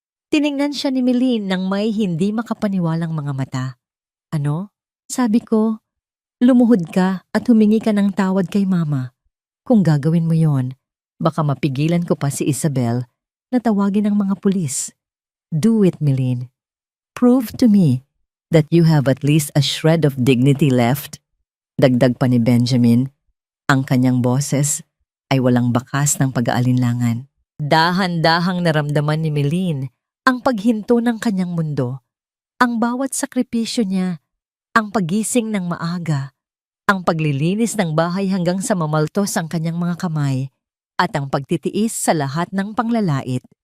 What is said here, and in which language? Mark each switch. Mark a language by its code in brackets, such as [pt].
[tl] Tiningnan siya ni Milene nang may hindi makapaniwalang mga mata. Ano? Sabi ko, lumuhod ka at humingi ka ng tawad kay Mama. Kung gagawin mo yon, baka mapigilan ko pa si Isabel na tawagin ng mga pulis. [en] Do it, Milene. Prove to me that you have at least a shred of dignity left. [tl] Dagdag pa ni Benjamin, ang kanyang boses ay walang bakas ng pag-aalinlangan. Dahan-dahang naramdaman ni Milene ang paghinto ng kanyang mundo, ang bawat sakripisyo niya, ang pagising ng maaga, ang paglilinis ng bahay hanggang sa mamaltos ang kanyang mga kamay, at ang pagtitiis sa lahat ng panglalait.